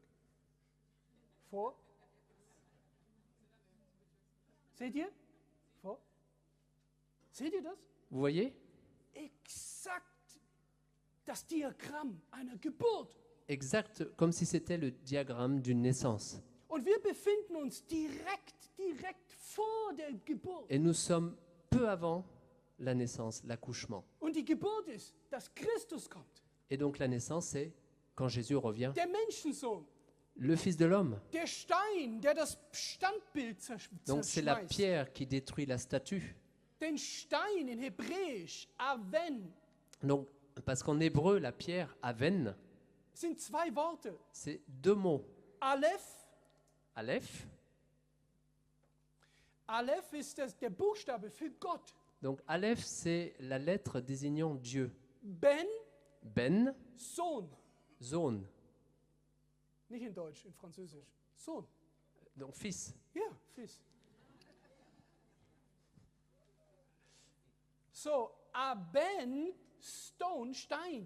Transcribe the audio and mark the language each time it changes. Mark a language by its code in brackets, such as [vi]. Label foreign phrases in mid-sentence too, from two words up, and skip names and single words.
[de] Vor. Seht ihr? Vor. Seht ihr das? [fr] Vous voyez? [de] Exakt das Diagramm einer Geburt. [fr] Exact, comme si c'était le diagramme d'une naissance. [de] Und wir befinden uns direkt vor der Geburt. [fr] Et nous sommes peu avant la naissance, l'accouchement. [de] Und die Geburt ist, dass Christus kommt. [fr] Et donc la naissance, c'est quand Jésus revient, [de] Der Menschensohn. [fr] le Fils de l'homme. [de] Der Stein, der das Standbild [fr] Donc c'est la [de] zerschmeißt. [fr] pierre qui détruit la statue. [de] Den Stein in Hebräisch, Aven, [fr] Donc, parce qu'en hébreu, la pierre, aven, [de] sind 2 Worte. [fr] c'est 2 mots. [de] Aleph. [fr] Aleph, [de] Aleph ist der Buchstabe für Gott. [fr] Donc Aleph, c'est la lettre désignant Dieu. [de] Ben, [fr] Ben, [de] Sohn. Sohn, Nicht in Deutsch, in Französisch. Sohn. [fr] donc fils. [de] Ja, Fils. So, Aben, Stone, Stein.